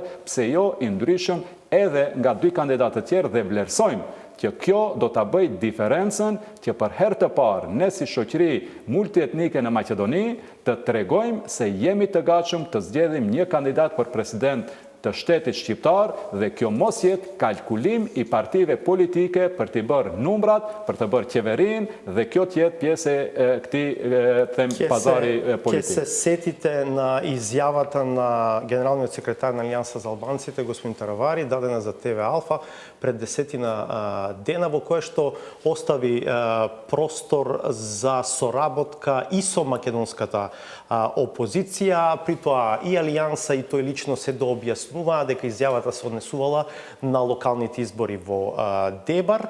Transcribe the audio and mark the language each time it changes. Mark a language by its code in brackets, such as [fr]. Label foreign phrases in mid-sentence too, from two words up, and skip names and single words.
[sq] pse jo i ndryshëm edhe nga dy kandidatët tjerë dhe vlerësojmë që kjo do ta bëjë diferencën që për herë të parë ne si shoqëri multietnike në Maqedoni të tregojmë se jemi të gatshëm të zgjedhim një kandidat për president të shtetit shqiptar dhe kjo mos jetë kalkulim i partive politike për të bërë numrat, për të bërë qeverinë dhe kjo të jetë pjesë e këtij pazari politik. [mk] Ќе се сетите на изјавата на генералниот секретар на Алијанса за албанците, господин Таравари, дадена за ТВ Алфа пред 10 дена, во која што остави простор за соработка и со македонската опозиција, при тоа и Алијанса и тој лично се дообјаснуваа дека изјавата се однесувала на локалните избори во Дебар.